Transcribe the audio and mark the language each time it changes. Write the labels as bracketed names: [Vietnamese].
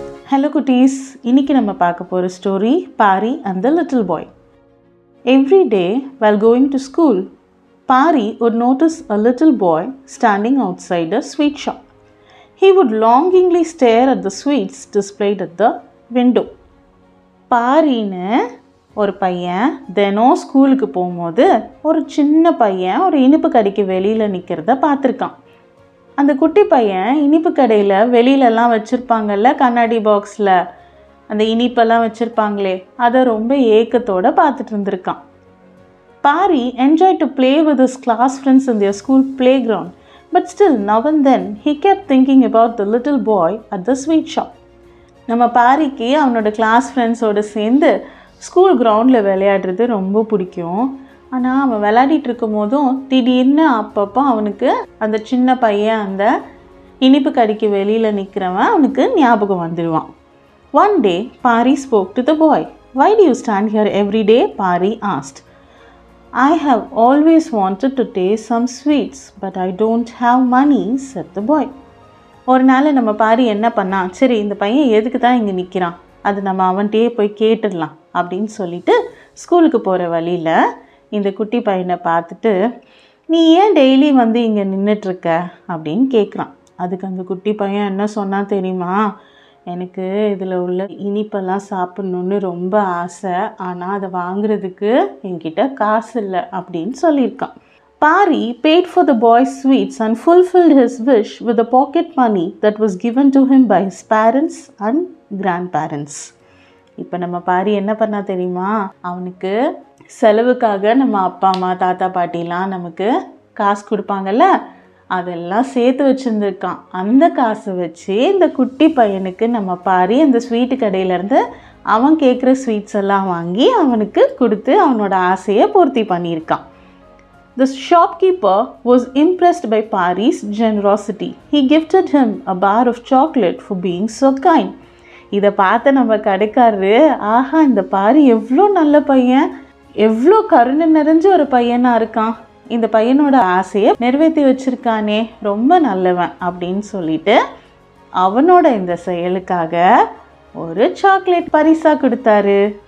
[English] Hello cuties, [Tamil] இன்னைக்கு நம்ம பார்க்க போற story Pari and the little boy. [English] Every day while going to school, Pari would notice a little boy standing outside a sweet shop. He would longingly stare at the sweets displayed at the window. [Tamil] பாரின்னு ஒரு பையன் தினம் ஸ்கூலுக்கு போகும்போது ஒரு சின்ன பையன் ஒரு இனிப்பு கடைக்கு வெளியில் நிற்கிறத பார்த்துருக்கான். அந்த குட்டி பையன் இனிப்பு கடையில் வெளியிலலாம் வச்சுருப்பாங்கல்ல, கண்ணாடி பாக்ஸில் அந்த இனிப்பெல்லாம் வச்சுருப்பாங்களே, அதை ரொம்ப ஏக்கத்தோடு பார்த்துட்டு இருந்திருக்கான். [English] Pari enjoyed to play with his class friends in their school playground, but still now and then he kept thinking about the little boy at the sweet shop. [Tamil] நம்ம பாரிக்கு அவனோட கிளாஸ் ஃப்ரெண்ட்ஸோடு சேர்ந்து ஸ்கூல் கிரவுண்டில் விளையாடுறது ரொம்ப பிடிக்கும். ஆனால் அவன் விளையாடிட்டு இருக்கும் போதும் திடீர்னு அப்பப்போ அவனுக்கு அந்த சின்ன பையன் அந்த இனிப்பு கடைக்கு வெளியில் நிற்கிறவன் அவனுக்கு ஞாபகம் வந்துடுவான். [English] One day, Pari spoke to the boy. Why do you stand here every day? Pari asked. I have always wanted to taste some sweets, but I don't have money, said the boy. [Tamil] ஒரு நாள் நம்ம பாரி என்ன பண்ணா, சரி இந்த பையன் எதுக்கு தான் இங்கே நிற்கிறான், அது நம்ம அவன்கிட்டயே போய் கேட்டுடலாம் அப்படின்னு சொல்லிட்டு ஸ்கூலுக்கு போகிற வழியில் இந்த குட்டி பையனை பார்த்துட்டு, நீ ஏன் டெய்லி வந்து இங்கே நின்றுட்டுருக்க அப்படின்னு கேட்குறான். அதுக்கு அந்த குட்டி பையன் என்ன சொன்னான் தெரியுமா, எனக்கு இதில் உள்ள இனிப்பெல்லாம் சாப்பிட்ணுன்னு ரொம்ப ஆசை, ஆனால் அதை வாங்குறதுக்கு என்கிட்ட காசு இல்லை அப்படின்னு சொல்லியிருக்கான். [English] Pari paid for the boy's sweets and fulfilled his wish with the pocket money that was given to him by his parents and grandparents. [Tamil] இப்போ நம்ம பாரி என்ன பண்ணா தெரியுமா, அவனுக்கு செலவுக்காக நம்ம அப்பா அம்மா தாத்தா பாட்டிலாம் நமக்கு காசு கொடுப்பாங்கல்ல, அதெல்லாம் சேர்த்து வச்சுருந்துருக்கான். அந்த காசை வச்சு இந்த குட்டி பையனுக்கு நம்ம பாரி அந்த ஸ்வீட்டு கடையிலேருந்து அவன் கேட்குற ஸ்வீட்ஸ் எல்லாம் வாங்கி அவனுக்கு கொடுத்து அவனோட ஆசையை பூர்த்தி பண்ணியிருக்கான். [English] The shopkeeper was impressed by Pari's generosity. He gifted him a bar of chocolate for being so kind. [Tamil] இதை பார்த்த நம்ம கடைக்காரரு, ஆஹா இந்த பாரி எவ்வளோ நல்ல பையன், எவ்வளோ கருணை நிறைஞ்ச ஒரு பையனாக இருக்கான், இந்த பையனோட ஆசையை நிறைவேற்றி வச்சுருக்கானே, ரொம்ப நல்லவன் அப்படின்னு சொல்லிட்டு அவனோட இந்த செயலுக்காக ஒரு சாக்லேட் பரிசாக கொடுத்தாரு.